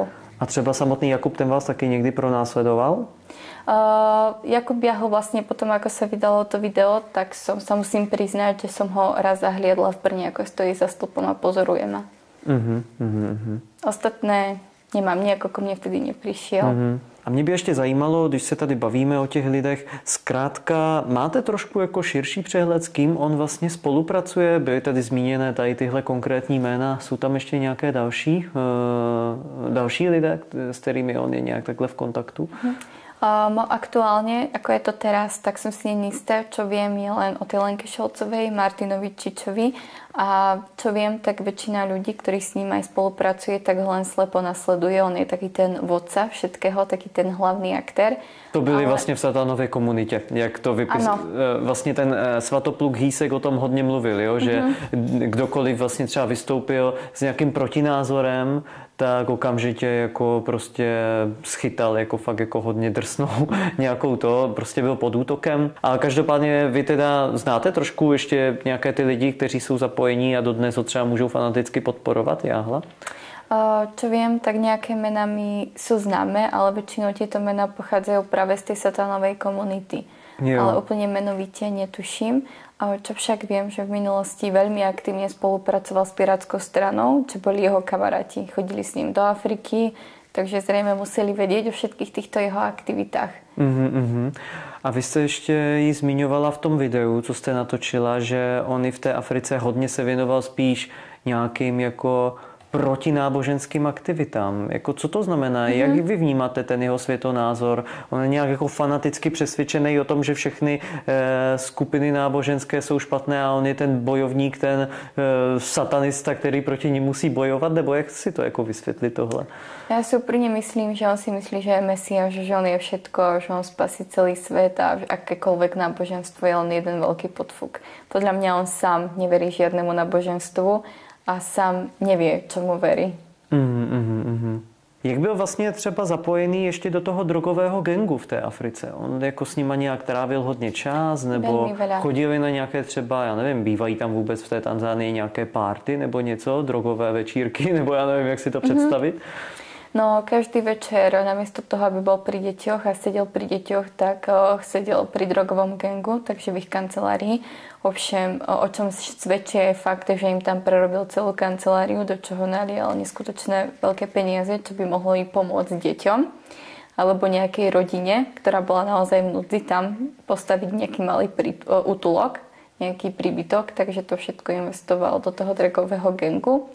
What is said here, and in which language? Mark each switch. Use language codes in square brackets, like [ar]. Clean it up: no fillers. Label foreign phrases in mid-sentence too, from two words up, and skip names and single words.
[cs] A třeba samotný Jakub, ten vás taky někdy pronásledoval? [sk] Jakub Jáhol vlastne potom, ako sa vydalo to video, tak som sa musím priznať, že som ho raz zahliadla v Brne, ako stojí za stĺpom a pozoruje ma. Ostatné nemám, nejako ko mne vtedy neprišiel. [cs] A mě by ještě zajímalo, když se tady bavíme o těch lidech, zkrátka máte trošku jako širší přehled, s kým on vlastně spolupracuje? Byly tady zmíněné tady tyhle konkrétní jména, jsou tam ještě nějaké další lidé, s kterými on je nějak takhle v kontaktu? [sk] Aktuálne, ako je to teraz, tak som si neistá. Čo viem je len o tej Lenke Šolcovej, Martinovi Čičovi a čo viem, tak väčšina ľudí, ktorí s ním aj spolupracuje, tak ho len slepo nasleduje. On je taký ten vodca všetkého, taký ten hlavný aktér. [cs] To byli vlastně v satanové komunitě, jak to vlastně ten Svatopluk Hýsek o tom hodně mluvil, jo? Že kdokoliv vlastně třeba vystoupil s nějakým protinázorem, tak okamžitě jako prostě schytal jako fakt jako hodně drsnou nějakou to, prostě byl pod útokem. A každopádně vy teda znáte trošku ještě nějaké ty lidi, kteří jsou zapojení a dodnes ho třeba můžou fanaticky podporovat, Jáhla? [sk] Čo viem, tak nejaké mená mi sú známe, ale väčšinou tieto mená pochádzajú práve z tej satanovej komunity. [cs] Jo. [sk] Ale úplne menovite netuším. Čo však viem, že v minulosti veľmi aktívne spolupracoval s Pirátskou stranou, čo boli jeho kamaráti. Chodili s ním do Afriky, takže zrejme museli vedieť o všetkých týchto jeho aktivitách. [cs] A vy jste ještě ji zmiňovala v tom videu, co jste natočila, že on i v té Africe hodně se věnoval spíš nějakým jako protináboženským aktivitám. Jako, co to znamená? Jak vy vnímáte ten jeho světonázor? On je nějak jako fanaticky přesvědčený o tom, že všechny skupiny náboženské jsou špatné a on je ten bojovník, ten satanista, který proti ní musí bojovat? Nebo jak si to jako vysvětlit tohle? [sk] Ja si úprimne myslím, že on si myslí, že je Mesiáš, že on je všetko, že on spasí celý svet a akékoľvek náboženstvo je len jeden veľký podfuk. Podľa mňa on sám neverí žiadnemu náboženstvu a sám nevie, čemu verí. [cs] Jak byl vlastně třeba zapojený ještě do toho drogového gangu v té Africe? On jako s nima nějak trávil hodně čas, nebo chodili na nějaké třeba, já nevím, bývají tam vůbec v té Tanzánii nějaké party nebo něco, drogové večírky, nebo já nevím, jak si to představit? [sk] No, každý večer, namiesto toho, aby bol pri deťoch a sedel pri deťoch, tak sedel pri drogovom gangu, takže v ich kancelárii. Ovšem, o čom svedčí je fakt, že im tam prerobil celú kanceláriu, do čoho nalial neskutočné veľké peniaze, čo by mohlo im pomôcť deťom alebo nejakej rodine, ktorá bola naozaj v núdzi, tam postaviť nejaký malý útulok, nejaký príbytok, takže to všetko investoval do toho drogového gangu.